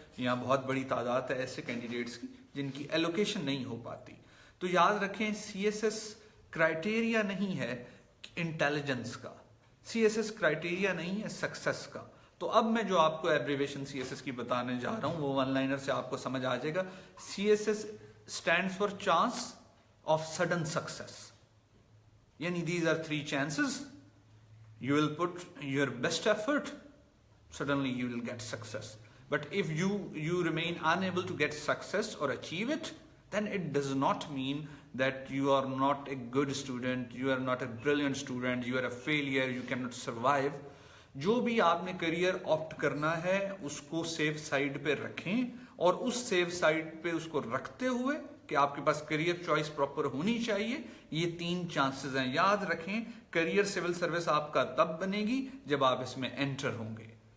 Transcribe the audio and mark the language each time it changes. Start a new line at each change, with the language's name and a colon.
Urdu: یہاں بہت بڑی تعداد ہے ایسے کینڈیڈیٹس کی جن کی ایلوکیشن نہیں ہو پاتی. تو یاد رکھیں CSS کرائٹیریا نہیں ہے انٹیلیجنس کا, CSS کرائٹیریا نہیں ہے سکسیس کا. تو اب میں جو آپ کو ایبریویشن CSS کی بتانے جا رہا ہوں وہ 1 لائنر سے آپ کو سمجھ آ جائے گا.
English: CSS stands for chance of sudden success.
Urdu: یعنی
English: these are 3 chances. You will put your best effort, suddenly you will get success. But if you remain unable to get success or achieve it, then it does not mean that you are not a good student, you are not a brilliant student, you are a failure, you cannot survive.
Urdu: جو بھی آپ نے career opt کرنا ہے اس کو safe side پہ رکھیں, اور اس سیف سائڈ پہ اس کو رکھتے ہوئے کہ آپ کے پاس کریئر چوائس پراپر ہونی چاہیے. یہ 3 چانسز ہیں, یاد رکھیں. کریئر سول سروس آپ کا تب بنے گی جب آپ اس میں انٹر ہوں گے.